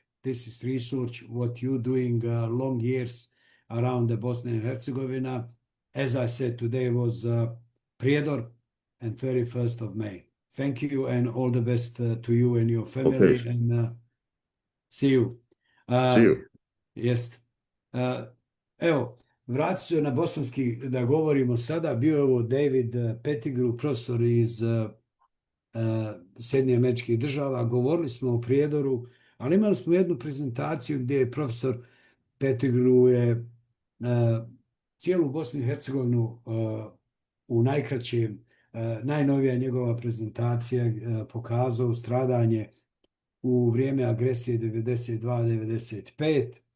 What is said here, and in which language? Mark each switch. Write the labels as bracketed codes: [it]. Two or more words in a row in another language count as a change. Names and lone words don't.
[en] This is research what you doing long years around the Bosnia and Herzegovina. As I said, today was Prijedor and 31st of May. Thank you and all the best to you and your family, Okay, and see you. see Uh, you. [bs] jest. Evo, vratit ću se na bosanski da govorimo sada. Bio je ovo David Pettigrew, profesor iz Sjedinjenih Američkih Država. Govorili smo o Prijedoru, ali imali smo jednu prezentaciju gdje je profesor Pettigrew je cijelu Bosnu i Hercegovinu u najkraćem, najnovija njegova prezentacija pokazao stradanje u vrijeme agresije 92-95.